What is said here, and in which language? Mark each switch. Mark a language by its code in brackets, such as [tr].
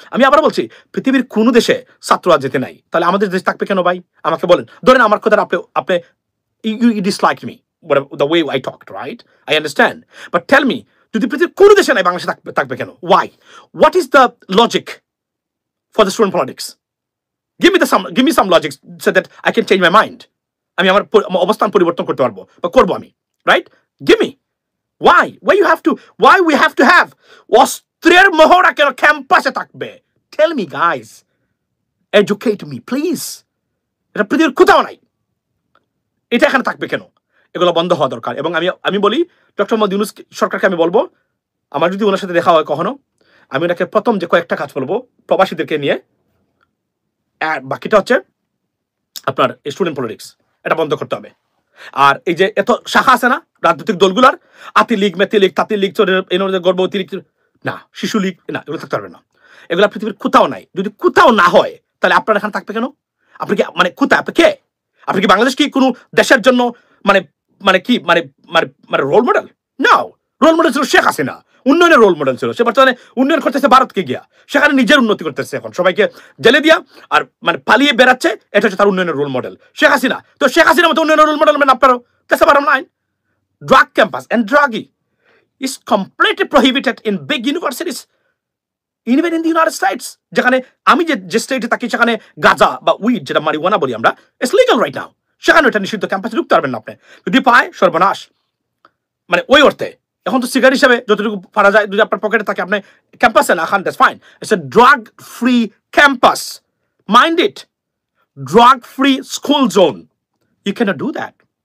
[bn] আমি আবার বলছি, পৃথিবীর কোন দেশে ছাত্র আজ যেতে নাই, তাহলে আমাদের দেশ থাকবে কেন ভাই? আমাকে বলেন। ধরেন আমার কথা আপনি [en] you dislike me, the way I talked, right? I understand. But tell me, [bn] যদি পৃথিবীর কোন দেশে নাই, বাংলাদেশে থাকবে কেন? [en] Why? What is the logic for the student politics? give me some logic so that I can change my mind. [bn] আমি আমার অবস্থান পরিবর্তন করতে পারবো বা করবো আমি, [en] right? Give me. Why we have to have [bn] অস্ত্রের মহড়া কেন ক্যাম্পাসে থাকবে? [en] Tell me guys, educate me please. [bn] এটা পৃথিবীর কোথাও নাই, এটা এখানে থাকবে কেন? এগুলো বন্ধ হওয়া দরকার। এবং আমি বলি ডক্টর মোহাম্মদ ইউনূস সরকারকে আমি বলবো, আমার যদি ওনার সাথে দেখা হয় কখনো, আমি ওনাকে প্রথম যে কয়েকটা কাজ বলবো প্রবাসীদেরকে নিয়ে, আর বাকিটা হচ্ছে আপনার স্টুডেন্ট পলিটিক্স, এটা বন্ধ করতে হবে। আর এই যে এত শাখা আছে না রাজনৈতিক দলগুলার, আতি লীগ, মেতি লীগ, তাঁতি লীগ, গর্ভবতী লীগ, না শিশু লীগ, না এগুলো থাকতে পারবে না। এগুলো পৃথিবীর কোথাও নাই। যদি কোথাও না হয় তাহলে আপনার এখানে থাকবে কেন? আপনি কি মানে কোথায়, আপনি কে? আপনি কি বাংলাদেশ কি কোনো দেশের জন্য মানে মানে কি মানে মানে রোল মডেল? নাও, রোল মডেল ছিল শেখ হাসিনা, উন্নয়নের রোল মডেল ছিল। সে বর্তমানে উন্নয়ন করতেছে ভারতকে গিয়া, সেখানে নিজের উন্নতি করতেছে, এখন সবাইকে জেলে দিয়া আর মানে পালিয়ে বেড়াচ্ছে, এটা হচ্ছে তার উন্নয়নের রোল মডেল। শেখ হাসিনা তো শেখ হাসিনার মতো উন্নয়নের রোল মডেল মানে আপনারও [en] that's the bottom line. Drug campus and drugging is completely prohibited in big universities, even in the United States. [bn] যেখানে আমি যে স্টেটে থাকি সেখানে গাঁজা বা উইড, যেটা মারিওয়ানা বলি আমরা, [en] it's legal right now, [bn] সেখানে এটা নিষিদ্ধ, ক্যাম্পাসে ঢুকতে পারবেন না আপনি। যদি পায় সর্বনাশ, মানে ওই অর্থে। এখন তো সিগারেট হিসাবে যতটুকু পারা যায় যদি আপনার পকেটে থাকে, আপনি ক্যাম্পাসে না খান, [en] That's fine. It's a drug free campus, mind it, drug free school zone, you can't do that.